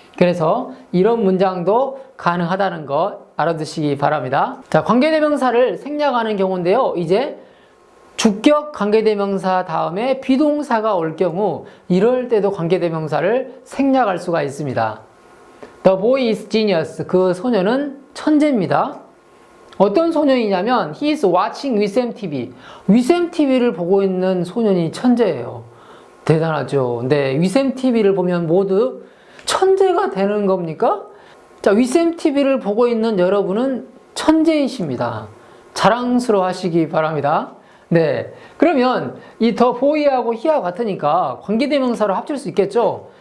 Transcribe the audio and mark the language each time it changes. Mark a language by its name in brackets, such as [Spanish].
[Korean] 그래서 이런 문장도 가능하다는 거 알아두시기 바랍니다. 자, 관계대명사를 생략하는 경우인데요. 이제 주격 관계대명사 다음에 비동사가 올 경우 이럴 때도 관계대명사를 생략할 수가 있습니다. [English] The boy is genius. [Korean] 그 소녀는 천재입니다. 어떤 소년이냐면 [English] He is watching 위샘 TV. [Korean] 위샘 TV를 보고 있는 소년이 천재예요. 대단하죠. 네, 위샘 TV를 보면 모두 천재가 되는 겁니까? 자, 위샘 TV를 보고 있는 여러분은 천재이십니다. 자랑스러워 하시기 바랍니다. 네, 그러면 이 the boy하고 he하고 같으니까 관계대명사로 합칠 수 있겠죠?